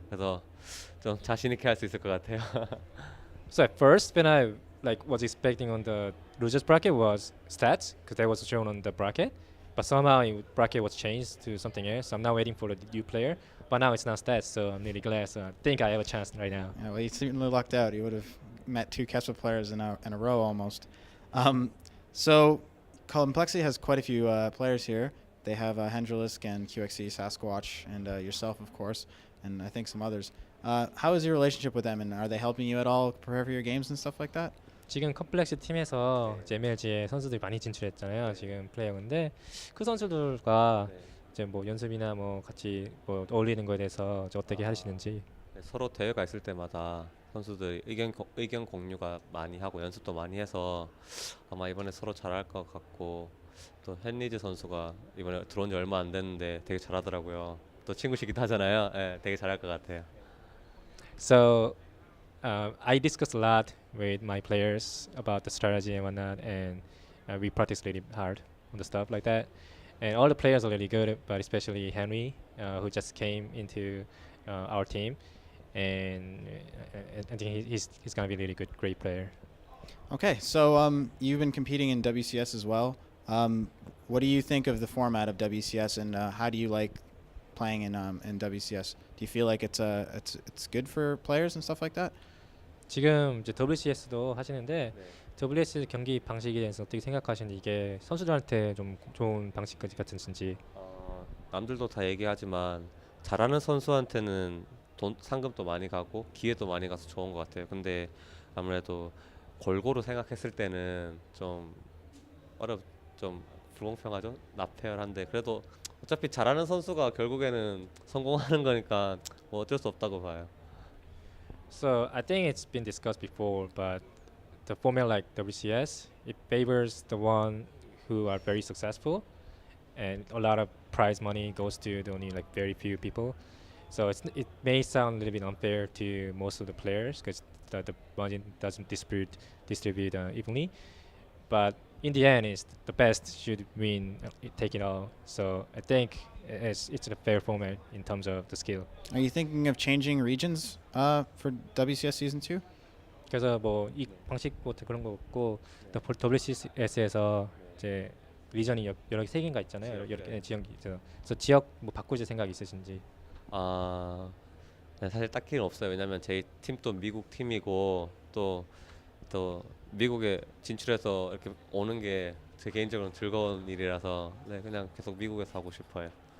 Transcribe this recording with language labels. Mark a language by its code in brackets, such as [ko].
[ko] 그래서 좀 자신 있게 할 수 있을 것 같아요. [en] So at first, when I like was expecting on the losers bracket was stats because that was shown on the bracket, but somehow bracket was changed to something else. So I'm now waiting for the new player, but now it's not stats, so I'm really glad. So I think I have a chance right now. Yeah, well, you certainly lucked out. You would have met 2 Kespa players in a row almost. So CompLexity has quite a few players here. They have Hendrilisk and QXC, Sasquatch, and yourself, of course, and I think some others. How is your relationship with them, and are they helping you at all prepare for your games and stuff like that? [ko] 지금 컴플렉스 팀에서 이제 MLG에 선수들이 많이 진출했잖아요. 지금 플레이어인데 그 선수들과 이제 뭐 연습이나 뭐 같이 뭐 어울리는 거에 대해서 이제 어떻게 하시는지. 서로 대회가 있을 때마다 선수들이 의견 공유가 많이 하고 연습도 많이 해서 아마 이번에 서로 잘할 것 같고 또 헨리즈 선수가 이번에 들어온 지 얼마 안 됐는데 되게 잘하더라고요. 또 친구시기도 하잖아요. 네, 되게 잘할 것 같아요. [en] So I discuss a lot with my players about the strategy and whatnot, and we practice really hard on the stuff like that. And all the players are really good, but especially Henry, who just came into our team, and I think he's gonna be a really good, great player. Okay, so you've been competing in WCS as well. What do you think of the format of WCS, and how do you like playing in WCS? Do you feel like it's good for players and stuff like that? [ko] 지금 이제 WCS도 하시는데 WCS 경기 방식에 대해서 어떻게 생각하시는지 이게 선수들한테 좀 좋은 방식 같은지. 남들도 다 얘기하지만 잘하는 선수한테는 상금도 많이 가고 기회도 많이 가서 좋은 것 같아요. 근데 아무래도 골고루 생각했을 때는 좀 좀 불공평하죠. 나페어한데 그래도 어차피 잘하는 선수가 결국에는 성공하는 거니까 뭐 어쩔 수 없다고 봐요. [en] So I think it's been discussed before, but the format like WCS, it favors the one who are very successful, and a lot of prize money goes to the only like very few people. So it may sound a little bit unfair to most of the players because the money doesn't distribute evenly, but in the end, it's the best should win, take it all. So I think it's a fair format in terms of the skill. Are you thinking of changing regions for WCS Season 2? [ko] 그래서 뭐 이 방식 뭐 그런 거 없고 WCS에서 이제 리전이 여러 개 세 개인가 있잖아요. 여러 개 지역이 있어서 그래서 지역 뭐 바꾸실 생각 있으신지? 아, 네, 사실 딱히는 없어요. 왜냐면 제 팀도 미국 팀이고 또 미국에 진출해서 이렇게 오는 게 제 개인적으로는 즐거운 일이라서 네, 그냥 계속 미국에서 하고 싶어요.